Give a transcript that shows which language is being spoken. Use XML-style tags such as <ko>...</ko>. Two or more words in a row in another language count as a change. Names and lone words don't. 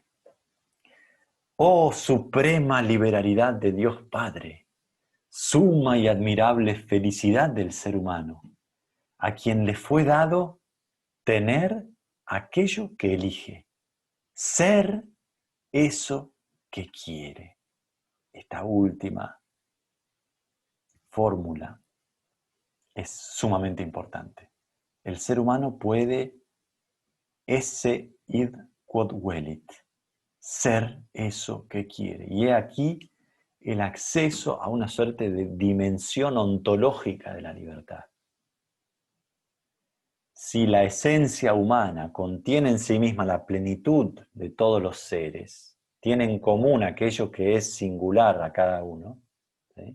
<es>Oh suprema liberalidad de Dios Padre, suma y admirable felicidad del ser humano, a quien le fue dado tener aquello que elige, ser eso que quiere. Esta última fórmula es sumamente importante. El ser humano puede</es> <la>esse id quod velit,</la> <es>ser eso que quiere. Y he aquí el acceso a una suerte de dimensión ontológica de la libertad. Si la esencia humana contiene en sí misma la plenitud de todos los seres, tiene en común aquello que es singular a cada uno, ¿sí?</es>